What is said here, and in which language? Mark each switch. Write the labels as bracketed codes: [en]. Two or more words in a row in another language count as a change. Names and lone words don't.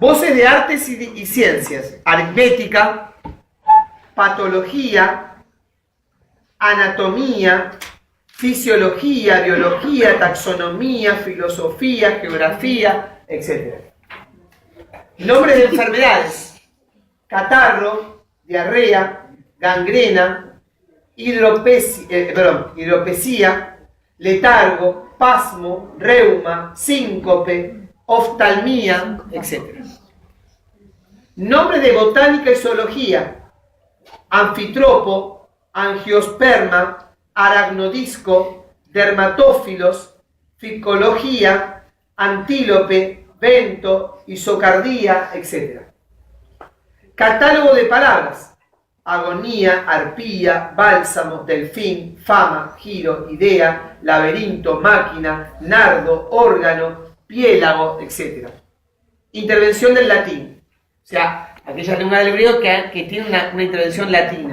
[es] Voces de artes y ciencias, aritmética, patología, anatomía, fisiología, biología, taxonomía, filosofía, geografía, etc. Nombres de enfermedades: catarro, diarrea, gangrena, hidropesía, letargo, pasmo, reuma, síncope, oftalmía, etc. Nombres de botánica y zoología: anfitropo, angiosperma, aracnodisco, dermatófilos, ficología, antílope, vento, isocardía, etc. Catálogo de palabras: agonía, arpía, bálsamo, delfín, fama, giro, idea, laberinto, máquina, nardo, órgano, piélago, etc. Intervención del latín, o sea, aquella lengua del griego que tiene una intervención latina.